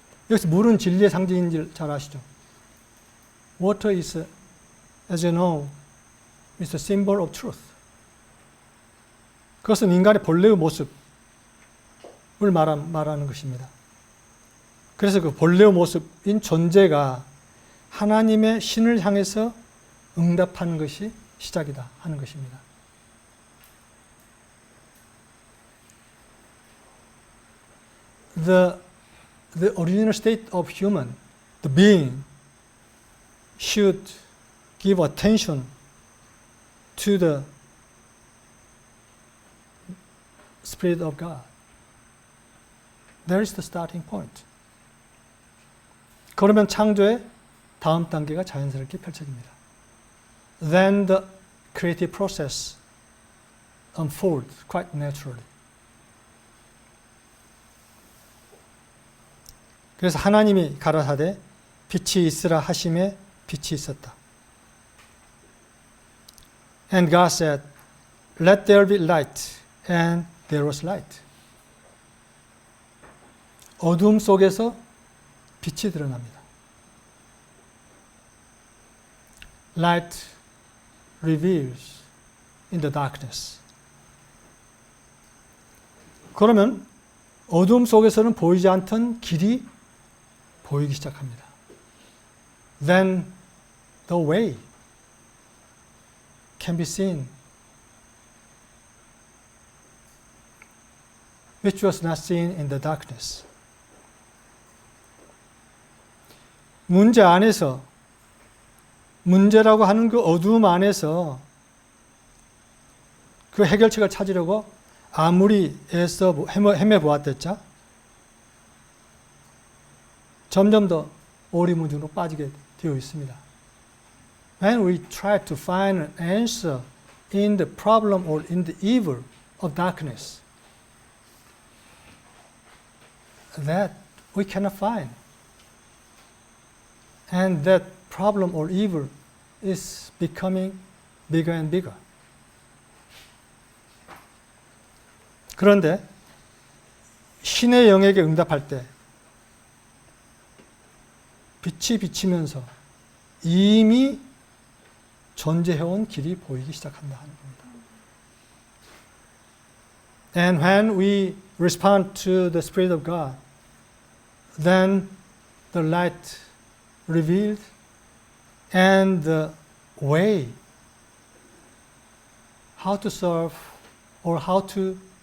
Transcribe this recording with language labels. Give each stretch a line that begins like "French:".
Korean: 여기서 물은 진리의 상징인지 잘 아시죠?
English: Water is, as you know, is a symbol of truth.
Korean: 그것은 인간의 본래의 모습을 말하는 것입니다. 그래서 그 본래의 모습인 존재가 하나님의 신을 향해서 응답하는 것이 시작이다 하는 것입니다.
English: The original state of human, the being, should give attention to the Spirit of God. There is the starting point.
Korean: 그러면 창조의 다음 단계가 자연스럽게 펼쳐집니다.
English: Then the creative process unfolds quite naturally.
Korean: 그래서 하나님이 가라사대 빛이 있으라 하심에 빛이 있었다.
English: And God said, let there be light, and there was light.
Korean: 어둠 속에서 빛이 드러납니다.
English: Light reveals in the darkness.
Korean: 그러면 어둠 속에서는 보이지 않던 길이 보이기 시작합니다.
English: Then the way can be seen, which was not seen in the darkness.
Korean: 문제 안에서, 문제라고 하는 그 어두움 안에서 그 해결책을 찾으려고 아무리 애써 헤매보았댔자 점점 더 오리무중으로 빠지게 되어 있습니다.
English: When we try to find an answer in the problem or in the evil of darkness, that we cannot find. And that problem or evil is becoming bigger and bigger.
Korean: 그런데 신의 영에게 응답할 때 빛이 비치면서 이미 존재해온 길이 보이기 시작한다 하는 겁니다.
English: And when we respond to the Spirit of God, then the light revealed and the way how to serve or how to